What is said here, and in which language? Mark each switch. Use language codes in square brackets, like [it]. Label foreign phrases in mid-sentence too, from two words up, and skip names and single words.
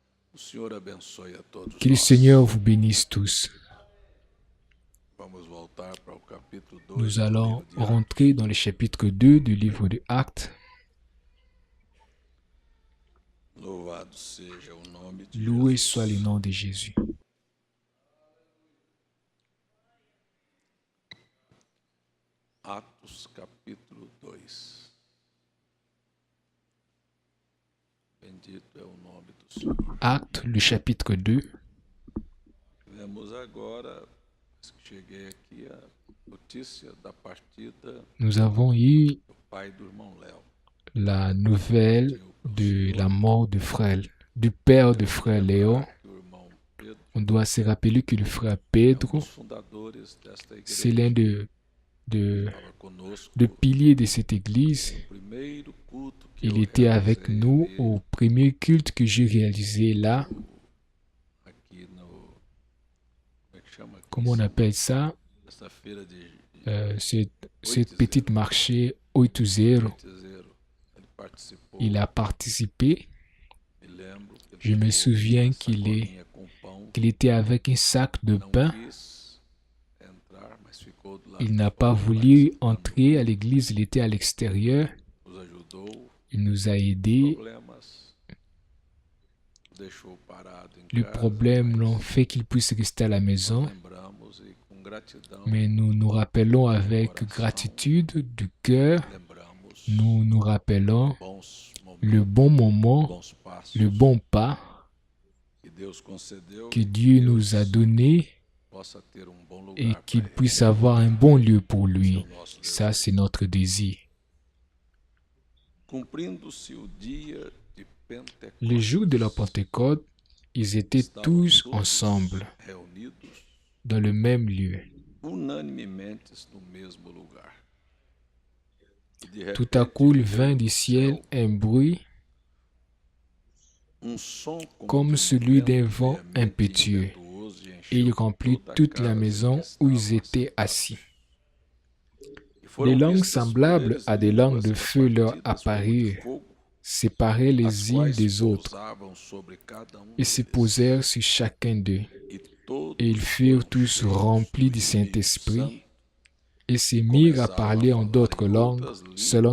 [pt] O Senhor abençoe a todos [fr] Que le [pt] nós. [fr] Seigneur vous bénisse tous. [pt] Vamos voltar para o capítulo 2 [fr] Nous [pt] do [fr] allons [pt] livro de [fr] rentrer [pt] Atos. [fr] dans le chapitre 2 du livre de Actes. [pt] Louvado seja o nome de [fr] Loué soit le [pt] Jesus. [fr] nom de Jésus. [pt] Atos capítulo 2. Bendito é o nome do Senhor. [fr] Actes, le chapitre 2. [pt] Tivemos agora, que cheguei aqui, a notícia da partida [fr] Nous avons eu [pt] do pai do irmão Léo. [fr] la nouvelle de la mort du père de frère Léo. [pt] Que o irmão Pedro [fr] On doit se rappeler que le frère [pt] é Pedro, dos fundadores desta [fr] c'est [pt] igreja. [fr] l'un de [pt] Estava conosco [fr] piliers de cette église. [pt] no primeiro culto que [fr] Il [pt] eu [fr] était avec [pt] realizei [fr] nous [pt] ali, [fr] au premier culte que j'ai réalisé là. [pt] aqui no... Como é que chama aqui? [fr] Comment on appelle ça? [pt] Essa feira de [fr] Cette petite marché 8-0. [pt] Oitizeiro. Ele participou. [fr] Il a participé. [pt] Me lembro que ele [fr] Je me [pt] levou [fr] souviens [pt] uma [fr] qu'il [pt] sacolinha com pão. [fr] était avec un sac de [pt] Não [fr] pain. [pt] quis entrar, mas ficou do lado [fr] Il [pt] de [fr] n'a [pt] fora [fr] pas voulu [pt] participando. [fr] entrer à l'église, il était à l'extérieur. [pt] Nos ajudou. [fr] Il nous a aidés. [pt] Problemas. Deixou parado em [fr] Le [pt] casa, [fr] problème [pt] mas [fr] l'ont fait qu'il puisse rester à la maison. [pt] lembramos e com gratidão [fr] Mais nous nous rappelons avec gratitude du cœur. [pt] lembramos [fr] Nous nous rappelons [pt] bons momentos, [fr] le bon moment, [pt] bons passos [fr] le bon pas [pt] que Deus concedeu [fr] que [pt] e [fr] Dieu [pt] Deus [fr] nous a donné [pt] possa ter bom lugar [fr] et [pt] para [fr] qu'il [pt] ele. [fr] puisse avoir un bon lieu pour [pt] Esse é [fr] lui. [pt] o nosso [fr] Ça, [pt] desejo. [fr] c'est notre désir. [pt] Cumprindo-se o dia de Pentecostes, [fr] Le jour de la Pentecôte, ils étaient [pt] estavam [fr] tous [pt] todos [fr] ensemble, [pt] reunidos [fr] dans le même lieu. [pt] unanimemente no mesmo lugar. E de [fr] Tout à coup, il [pt] repente, [fr] vint du ciel un bruit [pt] som [fr] comme [pt] de [fr] celui d'un [pt] vento [fr] vent [pt] veemente [fr] impétueux, [pt] impetuoso e [fr] et il [pt] encheu [fr] remplit [pt] toda a [fr] toute la [pt] casa [fr] maison [pt] que [fr] où [pt] estavam [fr] ils étaient [pt] assentados. [fr] assis. [pt] E foram [fr] Des langues [pt] vistas por [fr] semblables [pt] eles [fr] à des langues de [pt] línguas [fr] feu leur [pt] repartidas como de [fr] apparurent, [pt] fogo, [fr] séparaient [pt] as [fr] les unes [pt] quais [fr] des autres, [pt] pousavam sobre cada [fr] et se [pt] deles. [fr] posèrent sur chacun d'eux. [pt] E todos [fr] Et ils furent [pt] foram [fr] tous [pt] cheios [fr] remplis [pt] do [fr] du [pt] Espírito [fr] Saint-Esprit, [pt] Santo, [fr] et se mirent à [pt] começaram [fr] parler en [pt] falar [fr] d'autres [pt] em [fr] langues, [pt] outras [fr] selon